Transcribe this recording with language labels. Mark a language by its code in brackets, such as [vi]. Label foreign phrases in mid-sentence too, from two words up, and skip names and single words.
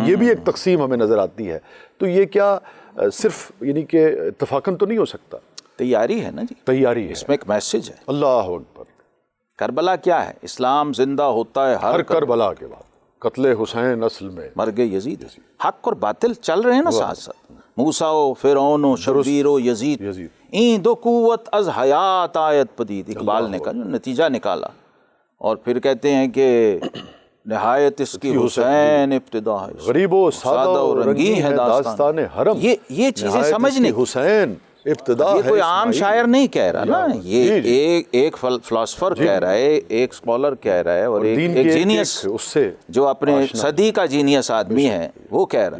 [ur] یہ بھی ایک تقسیم ہمیں نظر آتی ہے. تو یہ کیا صرف یعنی کہ اتفاقاً تو نہیں ہو سکتا, تیاری ہے نا جی, تیاری ہے, اس میں ایک میسج ہے. اللہ اکبر. کربلا کیا ہے؟ اسلام زندہ ہوتا ہے ہر کربلا کے بعد. قتل حسین اصل میں مرگ یزید. حق اور باطل چل رہے ہیں نا ساتھ ساتھ. [fa] موسیٰ و فرعون و شبیر و یزید, این دو قوت از حیات آیت پدید. [ur] اقبال نے کہا, جو نتیجہ نکالا. اور پھر کہتے ہیں کہ نہایت اس کی حسین ابتدا ہے, غریب و سادہ و رنگین ہے داستان حرم. یہ چیزیں سمجھنے حسین ابتدا یہ کوئی عام شاعر نہیں کہہ رہا نا, یہ ایک فلسفر کہہ رہا ہے, ایک اسکالر کہہ رہا ہے, اور ایک جینیس جو اپنے صدی کا جینیس آدمی ہے وہ کہہ رہا ہے.